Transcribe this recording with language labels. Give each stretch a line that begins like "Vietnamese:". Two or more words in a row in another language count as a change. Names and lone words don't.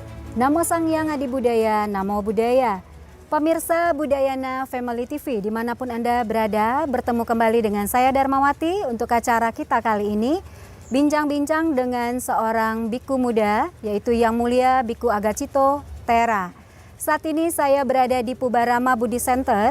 Indonesian: Namo Sang Hyang Adi Budaya, Namo Budaya. Pemirsa Budayana Family TV, dimanapun Anda berada, bertemu kembali dengan saya Darmawati untuk acara kita kali ini. Bincang-bincang dengan seorang biku muda, yaitu Yang Mulia Biku Agacito Tera. Saat ini saya berada di Pubarama Budi Center.